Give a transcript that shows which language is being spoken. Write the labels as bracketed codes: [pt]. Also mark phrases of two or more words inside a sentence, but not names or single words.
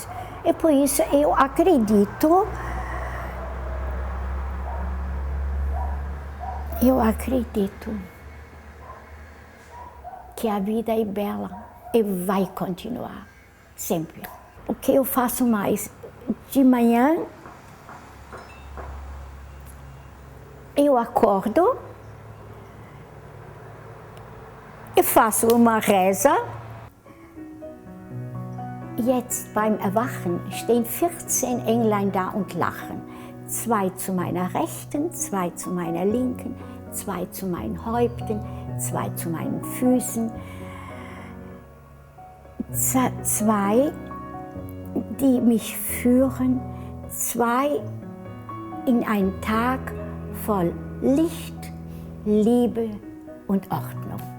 [pt] E por isso eu acredito que a vida é bela e vai continuar, sempre. O que eu faço mais? De manhã, eu acordo e faço uma reza. [de] Jetzt beim Erwachen stehen 14 Englein da und lachen. 2 zu meiner Rechten, 2 zu meiner Linken, 2 zu meinen Häupten, 2 zu meinen Füßen. 2, die mich führen, 2 in einen Tag voll Licht, Liebe und Ordnung.